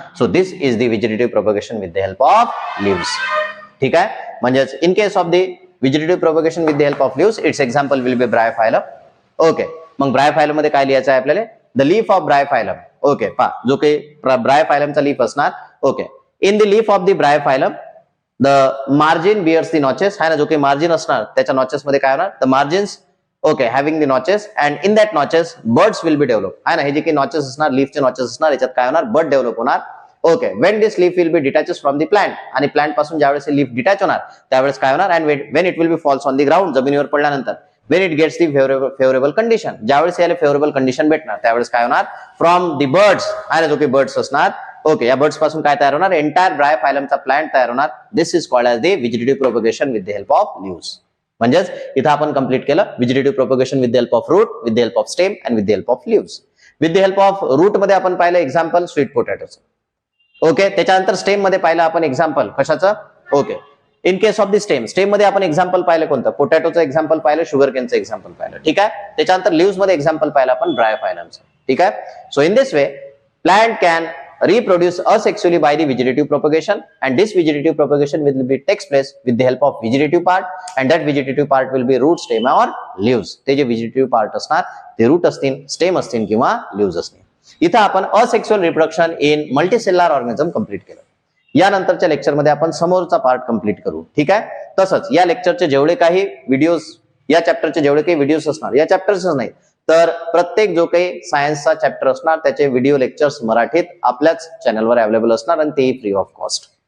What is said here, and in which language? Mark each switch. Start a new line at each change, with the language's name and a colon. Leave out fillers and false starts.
English: So this is the vegetative propagation with the help of leaves.
Marathi: ठीक आहे. म्हणजेच
English: In case of the vegetative propagation with the help of leaves its example will be bryophyllum.
Marathi: Okay, मग bryophyllum मध्ये काय लिहायचं आहे आपल्याला?
English: The leaf of bryophyllum.
Marathi: Okay, पहा जो काही ब्रायोफायलमचा लीफ असणार.
English: okay, in the leaf of the bryophyllum the margin bears the notches
Hindi: है ना.
Marathi: जो काही मार्जिन असणार त्याच्या नॉचेस मध्ये काय होणार?
English: the margins okay having the notches and in that notches birds will be develop
Hindi: है ना.
Marathi: हे जे काही नॉचेस असणार लीफचे नॉचेस असणार याच्यात काय होणार? बर्ड डेव्हलप होणार.
English: okay, when this leaf will be detaches from the plant
Marathi: आणि प्लांट पासून ज्यावेळेस लीफ डिटॅच होणार त्यावेळेस काय होणार?
English: and when it will be falls on the ground,
Marathi: जमिनीवर पडल्यानंतर
English: when it gets the favourable condition,
Marathi: ज्यावेळेस याला फेवरेबल कंडिशन भेटणार त्यावेळेस काय होणार? फ्रॉम द बर्ड्स आहे ना, जो काही बर्ड्स असणार ओके या बर्ड्स पासून काय तयार होणार? एंटायर ब्रायोफायलमचा प्लांट तयार होणार.
English: This is called as the vegetative propagation with the help of leaves.
Marathi: म्हणजेच इथं आपण कंप्लीट केलं
English: Vegetative propagation with the help of root, with the help of stem and with the help of leaves.
Marathi: With the help of route मध्ये आपण पाहिलं example sweet पोटॅटोचं. Okay, त्याच्यानंतर stem मध्ये पाहिलं आपण एक्झाम्पल कशाचं? Okay, in case of the stem मध्ये आपण एक्झाम्पल पाहिलं कोणतं? पोटॅटोचं एक्झाम्पल पाहिलं, शुगर केनचं एक्झाम्पल पाहिलं. ठीक आहे. त्याच्यानंतर लीव्स मध्ये एक्झाम्पल पाहिलं आपण ब्रायोफायलमचं. ठीक आहे.
English: So in this way plant can reproduce asexually by the vegetative propagation and this vegetative propagation will be takes place with the help of vegetative part and that vegetative part will be root, stem or leaves.
Marathi: ते जे vegetative part असणार ते root असतील, stem असतील किंवा leaves असतील. इथं आपण asexual reproduction in multicellular organism complete केलं. यानंतरच्या लेक्चर मध्ये आपण समोरचा पार्ट कंप्लीट करू. ठीक आहे. तसंच या लेक्चरचे जेवढे काही व्हिडिओज या चॅप्टरचे जेवढे काही व्हिडिओज असणार या चॅप्टरच नाही तर प्रत्येक जो काही सायन्सचा चॅप्टर असणार त्याचे व्हिडिओ लेक्चर्स मराठीत आपल्याच चॅनलवर अवेलेबल असणार आणि तेही फ्री ऑफ कॉस्ट.